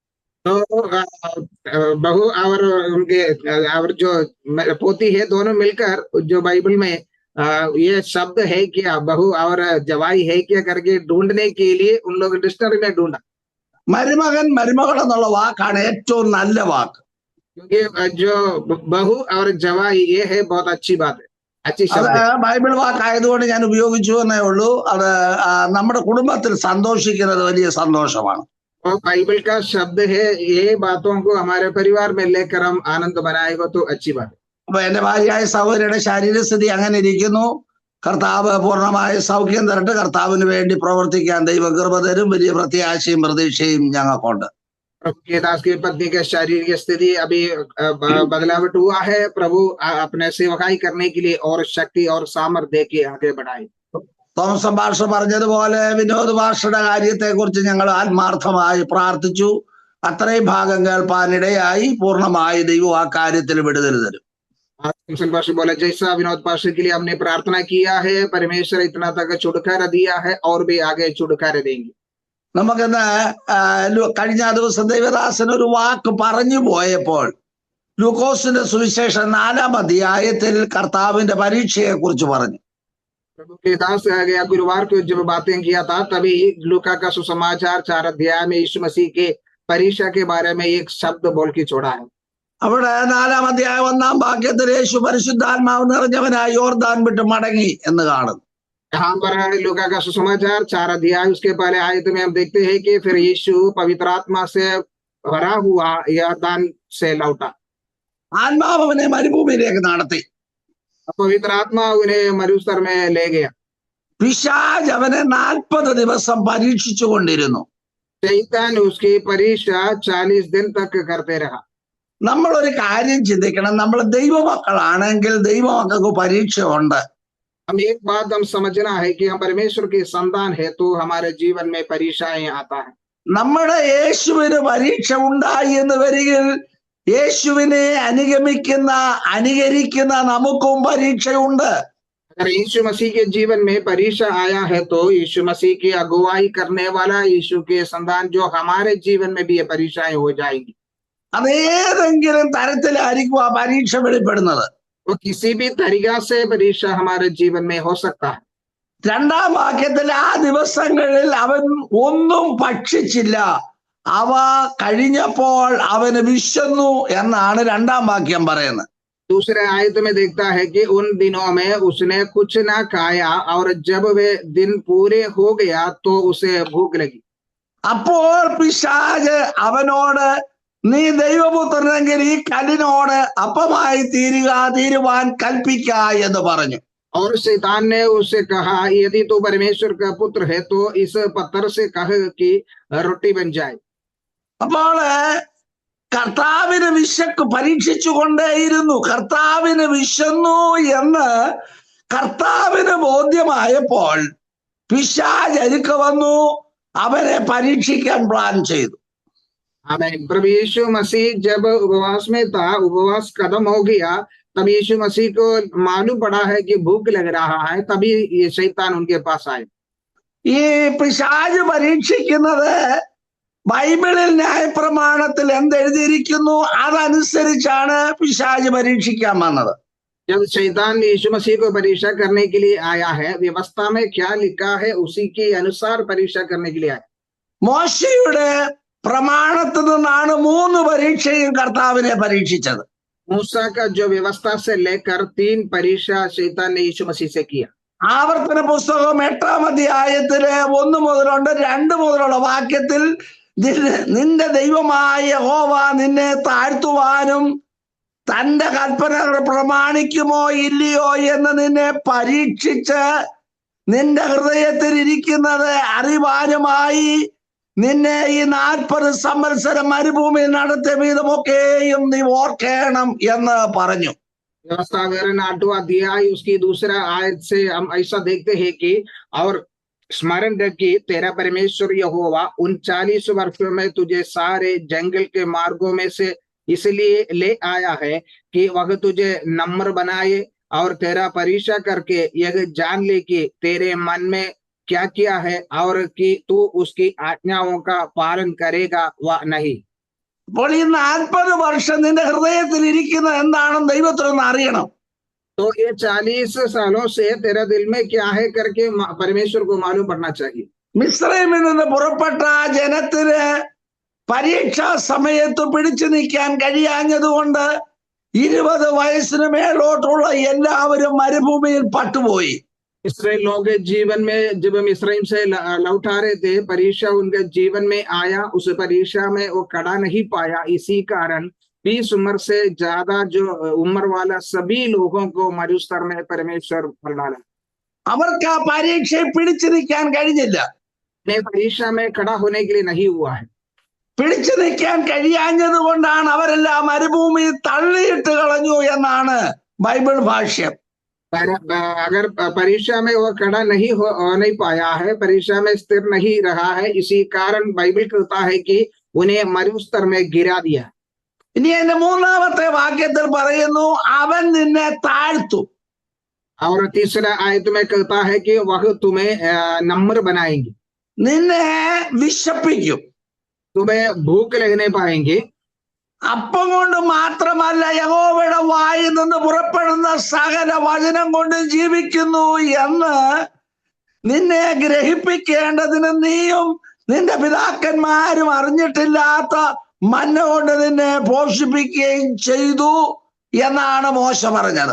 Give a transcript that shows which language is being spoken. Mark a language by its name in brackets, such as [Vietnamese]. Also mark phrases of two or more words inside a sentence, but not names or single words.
[Hindi] तो तो बहू और उनके और जो पोती है दोनों मिलकर जो बाइबल में ये शब्द है क्या, बहू और जवाई है क्या करके ढूंढने के लिए उन लोग डिक्शनरी में ढूंढा, [Malayalam] മരുമകൻ മരുമകൾ എന്നുള്ള വാക്കാണ് ഏറ്റവും നല്ല വാക്ക്. [Hindi] क्योंकि जो बहू और जवाई ये है बहुत अच्छी बात है, अच्छी [Malayalam] അത് [Hindi] शब्द है। [Malayalam] ബൈബിൾ വാക്കായതുകൊണ്ട് ഞാൻ ഉപയോഗിച്ചു എന്നേ ഉള്ളൂ. അത് നമ്മുടെ കുടുംബത്തിൽ സന്തോഷിക്കുന്നത് വലിയ സന്തോഷമാണ്. [Hindi] और बाइबल का शब्द है, ये बातों को हमारे परिवार में लेकर हम आनंद बनाएगा तो अच्छी बात है। [Malayalam] അപ്പൊ എന്റെ ഭാര്യയായ സഹോദരിയുടെ ശാരീരസ്ഥിതി അങ്ങനെ ഇരിക്കുന്നു. കർത്താവ് പൂർണ്ണമായ സൗഖ്യം തരട്ടെ. കർത്താവിന് വേണ്ടി പ്രവർത്തിക്കാൻ ദൈവം കൃപ തരും. വലിയ പ്രത്യാശയും പ്രതീക്ഷയും ഞങ്ങൾക്കുണ്ട്. [Hindi] प्रभु के दास की पत्नी के शारीरिक स्थिति अभी बदलावट हुआ है, प्रभु अपने सेवकाई करने के लिए और शक्ति और सामर्थ्य दे के आगे बढ़ाए। [Malayalam] തോമസ് ഭാഷ പറഞ്ഞതുപോലെ വിനോദ് ഭാഷയുടെ കാര്യത്തെ കുറിച്ച് ഞങ്ങൾ ആത്മാർത്ഥമായി പ്രാർത്ഥിച്ചു. അത്രയും ഭാഗം കേൾപ്പാനിടയായി പൂർണ്ണമായി ദൈവം ആ കാര്യത്തിൽ വിടുതൽ തരും. [Hindi] बोला जैसा विनोद पाशा के लिए हमने प्रार्थना किया है, परमेश्वर इतना तक छुटकारा दिया है और भी आगे छुटकारा देंगे। [Malayalam] നമുക്കിന്ന് കഴിഞ്ഞ ദിവസം ദൈവദാസൻ ഒരു വാക്ക് പറഞ്ഞു പോയപ്പോൾ ലൂക്കോസിന്റെ സുവിശേഷം 4-ാം അധ്യായത്തിൽ കർത്താവിന്റെ പരീക്ഷയെ കുറിച്ച് പറഞ്ഞു. [Hindi] प्रभु के दास गया गुरुवार को जब बातें किया था, तभी लूका का सुसमाचार 4 अध्याय में यीशु मसीह के परीक्षा के बारे में एक शब्द बोल के छोड़ा है। [Malayalam] അവിടെ 4-ാം അധ്യായം 1-ാം വാക്യത്തിൽ യേശു പരിശുദ്ധാത്മാവ് നിറഞ്ഞവനായി യോർദാൻ വിട്ട് മടങ്ങി എന്ന് കാണുന്നു. [Hindi] यहाँ पर लूका का सुसमाचार 4 अध्याय उसके पहले आयत में हम देखते हैं कि फिर यीशु पवित्र आत्मा से भरा हुआ यरदान से लौटा। [Malayalam] ആത്മാവ് അവനെ മരുഭൂമിയിലേക്ക് നടത്തി. [Hindi] पवित्र आत्मा उन्हें मरुस्थल में ले गया। [Malayalam] പിശാച് അവനെ 40 ദിവസം പരീക്ഷിച്ചു കൊണ്ടിരുന്നു. [Hindi] शैतान उसकी परीक्षा 40 दिन तक करते रहा। [Malayalam] നമ്മളൊരു കാര്യം ചിന്തിക്കണം. നമ്മൾ ദൈവമക്കളാണെങ്കിൽ ദൈവമക്കൾക്ക് പരീക്ഷ ഉണ്ട്. [Hindi] हम एक बात हम समझना है कि हम परमेश्वर के संतान है तो हमारे जीवन में परीक्षाएं आता है। [Malayalam] നമ്മുടെ യേശുവിന് പരീക്ഷ ഉണ്ടായി എന്ന് വരികിൽ യേശുവിനെ അനുകരിക്കുന്ന നമുക്കും പരീക്ഷയുണ്ട്. [Hindi] अगर यीशु मसीह के जीवन में परीक्षा आया है तो यीशु मसीह की अगुवाई करने वाला यीशु के संतान जो हमारे जीवन में भी ये परीक्षाएं हो जाएंगी। [Malayalam] അതേതെങ്കിലും തരത്തിലായിരിക്കും ആ പരീക്ഷ വെളിപ്പെടുന്നത്. [Hindi] वो किसी भी तरीका से परीक्षा हमारे जीवन में हो सकता है। [Malayalam] 2-ാം വാക്യത്തിൽ ആ ദിവസങ്ങളിൽ അവൻ ഒന്നും ഭക്ഷിച്ചില്ല, അവ കഴിഞ്ഞപ്പോൾ അവന് വിശന്നു എന്നാണ് 2-ാം വാക്യം പറയുന്നത്. [Hindi] दूसरे आयत में देखता है कि उन दिनों में उसने कुछ ना खाया और जब वे दिन पूरे हो गया तो उसे भूख लगी। [Malayalam] അപ്പോൾ പിശാച് അവനോട് നീ ദൈവപുത്രനെങ്കിൽ ഈ കല്ലിനോട് അപ്പമായി തീരുവാൻ കൽപ്പിക്ക എന്ന് പറഞ്ഞു. [Hindi] और शैतान ने उससे कहा, यदि तू परमेश्वर का पुत्र है तो इस पत्थर से कह कि रोटी बन जाए। [Malayalam] അപ്പോൾ കർത്താവിന് വിശക്ക് പരീക്ഷിച്ചു കൊണ്ടേയിരുന്നു. കർത്താവിന് വിശന്നു എന്ന് കർത്താവിന് ബോധ്യമായപ്പോൾ പിശാച് അരികെ വന്നു അവരെ പരീക്ഷിക്കാൻ പ്ലാൻ ചെയ്തു. [Hindi] आमीन। प्रभु यीशु मसीह जब उपवास में था, उपवास खत्म हो गया, तब यीशु मसीह को मालूम पड़ा है कि भूख लग रहा है, तभी ये शैतान उनके पास आए। [Malayalam] ഈ പിശാച് പരീക്ഷിക്കുന്നത് ബൈബിളിൽ ന്യായപ്രമാണത്തിൽ എന്തെഴുതിയിരിക്കുന്നു അതനുസരിച്ചാണ് പിശാച് പരീക്ഷിക്കാൻ വന്നത്. [Hindi] जब शैतान यीशु मसीह को परीक्षा करने के लिए आया है, व्यवस्था में क्या लिखा है उसी के अनुसार परीक्षा करने के लिए आया। [Malayalam] മോശയുടെ പ്രമാണത്തിൽ നിന്നാണ് 3 പരീക്ഷയും കർത്താവിനെ പരീക്ഷിച്ചത്. [Hindi] मूसा का जो व्यवस्था से लेकर 3 परीक्षा शैतान ने यीशु मसीह से किया। [Malayalam] ആവർത്തന പുസ്തകം 8-ാം അധ്യായത്തില് 1 മുതലുണ്ട് 2 മുതലുള്ള വാക്യത്തിൽ നിന്റെ ദൈവമായ യഹോവ നിന്നെ താഴ്ത്തുവാനും തന്റെ കൽപ്പനകൾ പ്രമാണിക്കുമോ ഇല്ലയോ എന്ന് നിന്നെ പരീക്ഷിച്ച് നിന്റെ ഹൃദയത്തിൽ ഇരിക്കുന്നത് അറിവാനുമായി നിന്നെ ഈ 40 സംവത്സരം മരുഭൂമിയിൽ നടത്തിയ വിധമൊക്കെയും നീ ഓർക്കണം എന്ന് പറഞ്ഞു. [Hindi] व्यवस्था वगैरह 8वां अध्याय उसकी दूसरा आयत से हम ऐसा देखते हैं कि और स्मरण रख कि तेरा परमेश्वर यहोवा उन 40 वर्षों में तुझे सारे जंगल के मार्गों में से इसलिए ले आया है कि वह तुझे नम्र बनाए और तेरा परीक्षा करके यह जान ले कि तेरे मन में क्या किया है और कि तू उसकी आज्ञाओं का पालन करेगा व नहीं। [Malayalam] അപ്പോൾ ഈ 40 വർഷം നിന്റെ ഹൃദയത്തിൽ ഇരിക്കുന്ന എന്താണെന്ന് ദൈവത്തിനൊന്ന് അറിയണം. [Hindi] तो ये 40 सालों से तेरा दिल में क्या है करके परमेश्वर को मालूम पड़ना चाहिए. [Malayalam] മിസ്രൈമിൽ നിന്ന് പുറപ്പെട്ട ആ ജനത്തിന് പരീക്ഷാ സമയത്ത് പിടിച്ചു നിൽക്കാൻ കഴിയാഞ്ഞതുകൊണ്ട് 20 വയസ്സിന് മേലോട്ടുള്ള എല്ലാവരും മരുഭൂമിയിൽ പട്ടുപോയി. [Hindi] इसराइल लोगों के जीवन में जब हम इसराइल से लौटा रहे थे, परीक्षा उनके जीवन में आया, उस परीक्षा में वो खड़ा नहीं पाया. इसी कारण 20 उम्र से ज्यादा जो उम्र वाला सभी लोगों को मरुस्थल में परमेश्वर भर डाला. [Malayalam] അവർക്ക് ആ പരീക്ഷയെ പിടിച്ചു നിൽക്കാൻ കഴിഞ്ഞില്ല. [Hindi] परीक्षा में खड़ा होने के लिए नहीं हुआ है. [Malayalam] പിടിച്ചു നിൽക്കാൻ കഴിയാഞ്ഞത് കൊണ്ടാണ് അവരെല്ലാം മരുഭൂമിയിൽ തള്ളിയിട്ട് കളഞ്ഞു എന്നാണ് ബൈബിൾ ഭാഷ്യം. [Hindi] अगर परीक्षा में वो खड़ा नहीं हो नहीं पाया है, परीक्षा में स्थिर नहीं रहा है, इसी कारण बाइबल कहता है कि उन्हें मरुस्थल में गिरा दिया. [Malayalam] ഇനി എന്റെ 3ാമത്തെ വാക്യത്തിൽ പറയുന്നു, അവൻ നിന്നെ താഴ്ത്തു. [Hindi] और तीसरा आयत में कहता है कि वह तुम्हें नम्र बनाएंगे. [Malayalam] നിന്നെ വിശപ്പിക്കും. [Hindi] तुम्हें भूख लगने पाएंगे. [Malayalam] അപ്പം കൊണ്ട് മാത്രമല്ല, യഹോവയുടെ വായിൽ നിന്ന് പുറപ്പെടുന്ന സകല വചനം കൊണ്ട് ജീവിക്കുന്നു എന്ന് നിന്നെ ഗ്രഹിപ്പിക്കേണ്ടതിന് നീയും നിന്റെ പിതാക്കന്മാരും അറിഞ്ഞിട്ടില്ലാത്ത മന്ന കൊണ്ട് നിന്നെ പോഷിപ്പിക്കുകയും ചെയ്തു എന്നാണ് മോശ പറഞ്ഞത്.